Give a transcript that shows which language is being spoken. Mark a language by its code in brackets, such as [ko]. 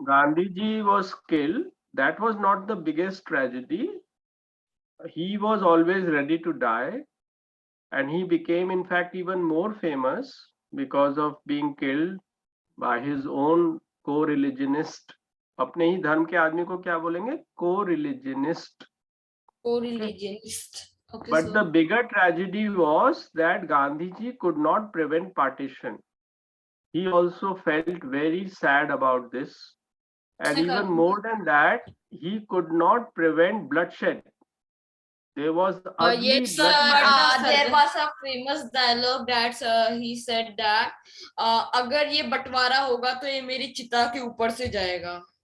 [en] Gandhiji was killed. That was not the biggest tragedy. He was always ready to die, and he became, in fact, even more famous because of being killed by his own co-religionist. [hi] अपने ही धर्म के आदमी को क्या बोलेंगे? [en] Co-religionist. Co-religionist. Okay, But sir. the bigger tragedy was that Gandhiji could not prevent partition. He also felt very sad about this. And even more than that, he could not prevent bloodshed. There was ugly Yes, sir. bloodshed. There was a famous dialogue that he said that [hi] अगर ये बंटवारा होगा तो ये मेरी चिता के ऊपर से जाएगा.